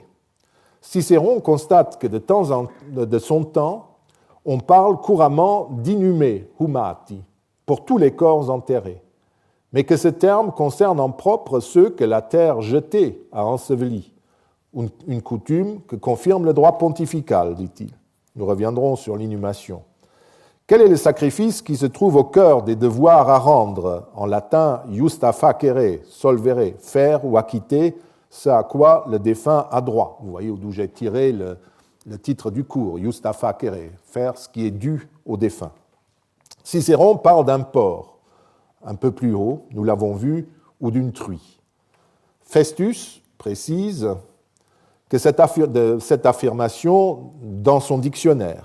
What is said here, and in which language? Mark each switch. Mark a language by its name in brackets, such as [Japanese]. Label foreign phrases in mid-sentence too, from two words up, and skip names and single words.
[French] Cicéron constate que de son temps, on parle couramment d'inhumés, humati, pour tous les corps enterrés, mais que ce terme concerne en propre ceux que la terre jetée a ensevelis, une coutume que confirme le droit pontifical, dit-il. Nous reviendrons sur l'inhumation. Quel est le sacrifice qui se trouve au cœur des devoirs à rendre, en latin [Latin] justa facere, solvere, [French] faire ou acquitter, ce à quoi le défunt a droit. Vous voyez d'où j'ai tiré le titre du cours, [Latin] justa facere, [French] faire ce qui est dû au défunt. Cicéron parle d'un porc, un peu plus haut, nous l'avons vu, ou d'une truie. Festus précise que cette affirmation dans son dictionnaire.